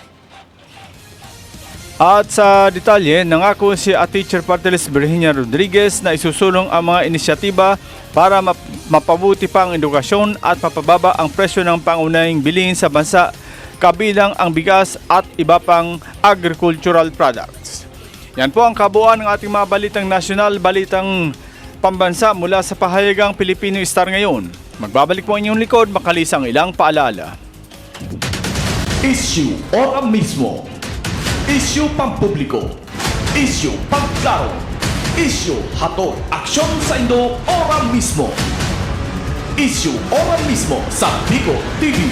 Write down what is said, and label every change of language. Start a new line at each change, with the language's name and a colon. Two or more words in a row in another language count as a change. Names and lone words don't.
Filipino: At sa detalye, nangako si Teacher Party List Virginia Rodriguez na isusulong ang mga inisyatiba para mapabuti pa ang edukasyon at mapababa ang presyo ng pangunahing bilihin sa bansa, kabilang ang bigas at iba pang
English: agricultural products.
Filipino: Yan po ang kabuuan ng ating mga balitang nasyonal, balitang pambansa mula sa pahayagang Pilipino Star ngayon. Magbabalik po ang inyong likod, makalisang ilang paalala. Issue ora mismo. Issue pampubliko.
Bikol: Issue pagklaro. Issue hatod aksyon sa Indo ora mismo. Issue ora mismo sa Bicol TV.